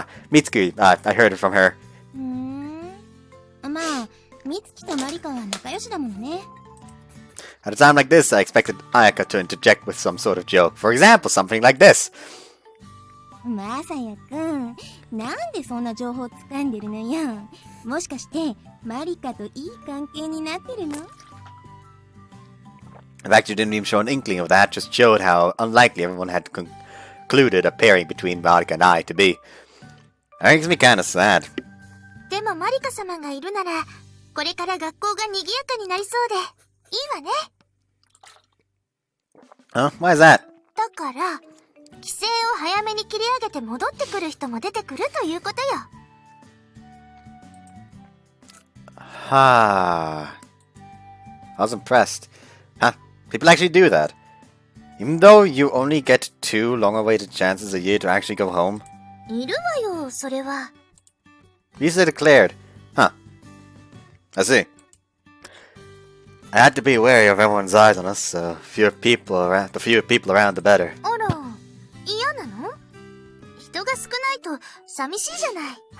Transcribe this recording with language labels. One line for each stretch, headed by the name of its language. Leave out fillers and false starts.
English: Mitsuki, I heard it from her.
Japanese: まあ、美月とマリカは仲良しだもんね。
English: At a time like this, I expected Ayaka to interject with some sort of joke. For example, something like this.
Japanese: まさやくん、なんでそんな情報掴んでるのよ。もしかしてマリカといい関係になってるの？
English: In fact, you didn't even show an inkling of that, just showed how unlikely everyone had concluded a pairing between Marika and I to be. That makes me kinda sad.
Japanese: でもマリカ様がいるなら、これから学校が賑やかになりそうで、いいわね。
English: Huh? Why is that?
Japanese: だから、規制を早めに切り上げて戻ってくる人も出てくるということよ。
English: I was impressed. Huh? People actually do that. Even though you only get 2 long-awaited chances a year to actually go home.
Japanese: いるわよ、それは。
English: These are declared. Huh. I see. I had to be wary of everyone's eyes on us, so the fewer people around, the better.
Japanese: あら、嫌なの？人が少ないと寂しいじゃない。